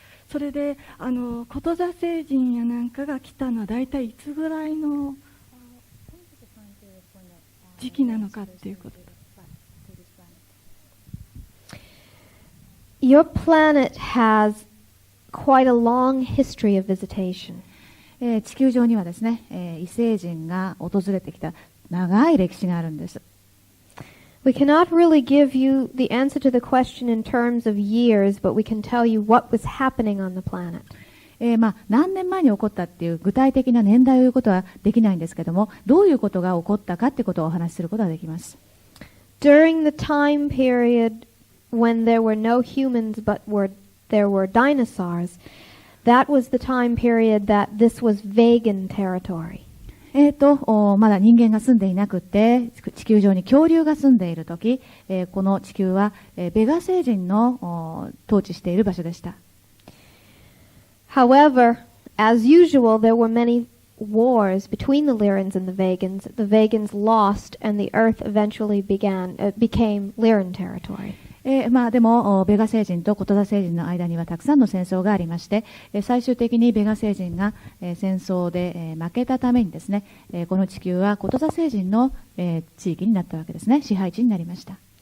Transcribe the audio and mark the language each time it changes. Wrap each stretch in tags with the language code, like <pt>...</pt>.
<ja>それでこと座星人やなんかが来たのは大体いつぐらいの時期なのかっていうこと。</ja> <en>Your planet has quite a long history of visitation.</en> <ja>地球上にはですね、異星人が訪れてきた長い歴史があるんです。</ja> <en>We cannot really give you the answer to the question in terms of years, but we can tell you what was happening on the planet.</en> <ja>何年前に起こったっていう具体的な年代を言うことはできないんですけども、どういうことが起こったかっていうことをお話しすることができます。</ja> <en>During the time period when there were no humans but there were dinosaurs, that was the time period that this was Vegan territory.</en> <ja>まだ人間が住んでいなくて、地球上に恐竜が住んでいるとき、この地球は、ベガ星人の統治している場所でした。</ja> <en>However, as usual, there were many wars between the Lyrans and the Vegans. The Vegans lost, and the Earth eventually became Lyran territory.</en> <ja>でも、ベガ星人とコトザ星人の間にはたくさんの戦争がありまして、最終的にベガ星人が、戦争で、負けたためにですね、この地球はコトザ星人の、地域になったわけですね。支配地になりました。</ja>